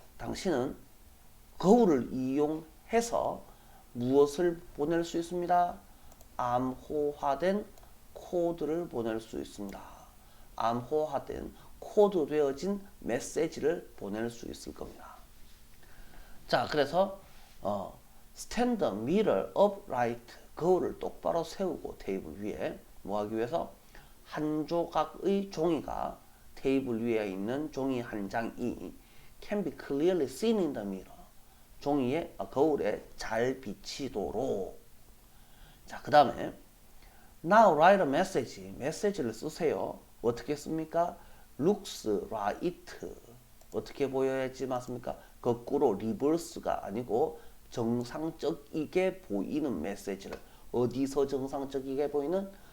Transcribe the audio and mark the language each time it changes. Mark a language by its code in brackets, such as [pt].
[ko] 당신은 거울을 이용해서 무엇을 보낼 수 있습니다? 암호화된 코드를 보낼 수 있습니다. 암호화된 코드되어진 메시지를 보낼 수 있을 겁니다. [en] 자, 그래서 stand the mirror upright. [ko] 거울을 똑바로 세우고 테이블 위에 뭐 하기 위해서 한 조각의 종이가 테이블 위에 있는 종이 한 장이 [en] can be clearly seen in the mirror. [ko] 종이에 거울에 잘 비치도록. [en] 자, 그 다음에 now write a message. [ko] 메시지를 쓰세요. 어떻게 씁니까? [en] looks right. [ko] 어떻게 보여야지 맞습니까? 거꾸로 리버스가 아니고 정상적이게 보이는 메시지를 어디서 정상적이게 보이는?